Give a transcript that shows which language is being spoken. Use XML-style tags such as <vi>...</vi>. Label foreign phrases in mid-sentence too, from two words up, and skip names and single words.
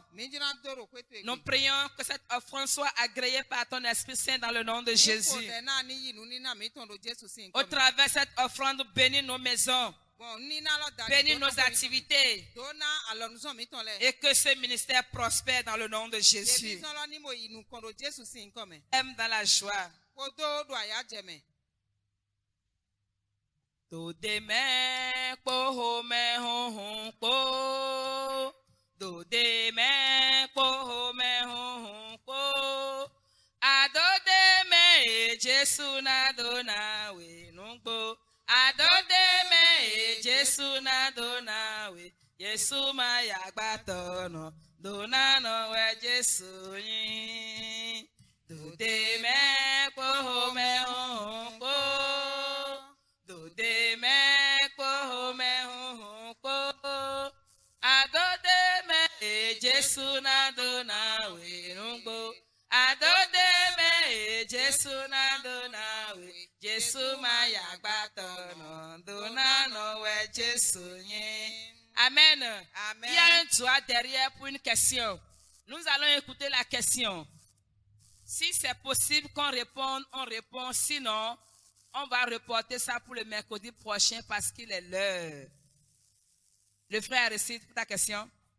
<fr>Nous prions que cette offrande soit agréée par ton Esprit Saint dans le nom de Jésus. Au travers de cette offrande, bénis nos maisons. Bénis nos activités et que ce ministère prospère dans le nom de Jésus. Aime dans la joie.</fr> <fon>Do de me po me hon po. Do de me po me hon po. Ado de me Jesu na do na we nungbo. Ado de me Jesu na do na we. Jesu ma yagbato no. Do na no we Jesu yin. Do de me po me hon po. Do de me po me hon po. Ado de me Jesu na do na we nungbo. Ado de me Jesu na do na we. Jesu ma yagbato no. Do na no we Jesu yin. Amen. Amen.</fon> <fr>Il y a un doigt derrière pour une question. Nous allons écouter la question. Si c'est possible qu'on réponde, on répond. Sinon, on va reporter ça pour le mercredi prochain parce qu'il est l'heure. Le frère récite ta question.</fr>